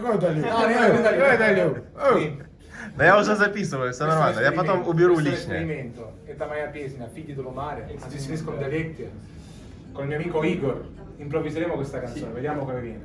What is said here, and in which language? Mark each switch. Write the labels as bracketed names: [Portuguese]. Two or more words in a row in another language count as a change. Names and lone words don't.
[Russian] Да я уже записываю, все нормально. Я потом уберу лишнее. [Italian] E da Maia Pesina, figli dello mare, si gestiscono dialetti. Con il mio amico Igor improvviseremo questa canzone, vediamo come viene.